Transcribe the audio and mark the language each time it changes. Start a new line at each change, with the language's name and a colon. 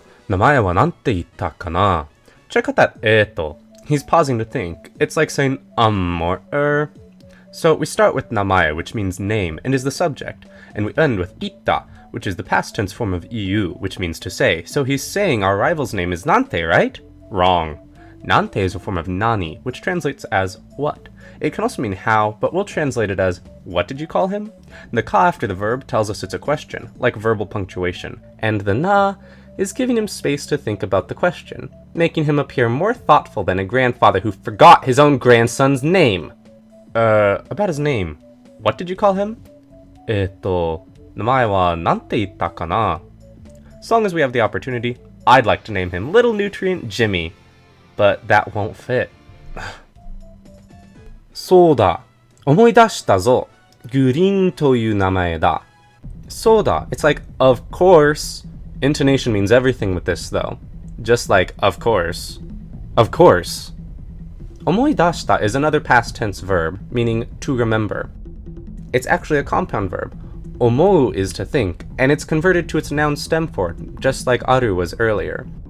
Japanese: 名前はなんて言ったかな?
English: Check out that He's pausing to think. It's like saying or So we start with namae, which means name and is the subject, and we end with itta, which is the past tense form of iu, which means to say. So he's saying our rival's name is Nante, right? Wrong. Nante is a form of nani, which translates as what. It can also mean how, but we'll translate it as what did you call him? The ka after the verb tells us it's a question, like verbal punctuation, and the na is giving him space to think about the question, making him appear more thoughtful than a grandfather who forgot his own grandson's name. About his name. What did you call him?
Japanese: 名前はなんて言ったかな?
English: As long as we have the opportunity, I'd like to name him Little Nutrient Jimmy, but that won't fit.
Japanese: そうだ、思い出したぞ。グリーンという名前だ。
English: そうだ, it's like, of course. Intonation means everything with this, though. Just like, of course. Of course. 思い出した is another past tense verb, meaning to remember. It's actually a compound verb. 思う is to think, and it's converted to its noun stem form, just like aru was earlier.